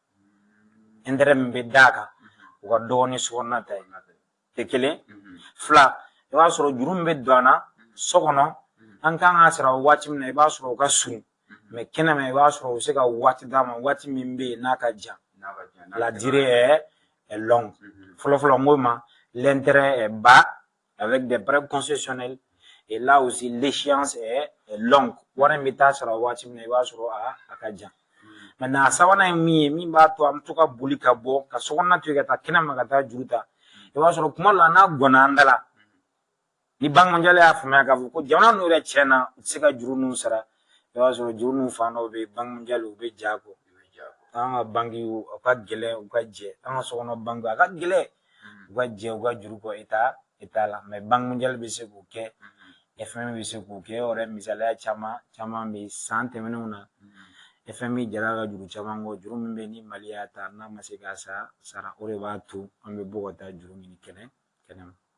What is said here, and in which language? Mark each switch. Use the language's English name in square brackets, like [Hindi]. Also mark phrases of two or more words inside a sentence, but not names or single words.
[Bambara] intérêt min bɛ d'a kan u ka dɔgɔ ni sokɔnɔna ta ye tɛ kelen fila i b'a sɔrɔ juru min bɛ don an na so kɔnɔ an kan ka sara waati min na i b'a sɔrɔ u ka surun mais kɛnɛma i b'a sɔrɔ u bɛ se ka waati d'a ma waati min bɛ yen n'a ka jan la [French] durée est longue [Bambara] fɔlɔfɔlɔ n ko ma [French] l'intérêt est bas avec des prêts concessionnels et là aussi l'échéance est longue [Bambara] wari in bɛ taa sara waati min na i b'a sɔrɔ a ka jan maintenant a sabanan ye min ye min b'a to an bɛ to ka boli ka bɔ ka sokɔnɔna to yen ka taa kɛnɛma ka taa juru ta i b'a sɔrɔ kuma dɔ la n'a gɔnna an da la ni [French] banque mondiale [Bambara] y'a faamuya k'a fɔ ko jamana ninnu yɛrɛ tiɲɛ na u tɛ se ka juru ninnu sara i b'a sɔrɔ juru ninnu fan dɔw bɛ yen [French] banque mondiale [Bambara] u bɛ ja kɔ an ka banque u ka gɛlɛn u ka jɛ an ka sokɔnɔ banque a ka gɛlɛn u ka jɛ u ka juru kɔ état la mais [French] banque mondiale [Bambara] bɛ se k'o kɛ FMI bɛ se k'o kɛ o yɛrɛ misaliya caman bɛ yen san tɛmɛnenw na FMI jara ka juru caman kɔ juru min bɛ yen ni Mali y'a ta n'a ma se k'a sara o de b'a to an bɛ bɔ ka taa juru ɲini kɛnɛma.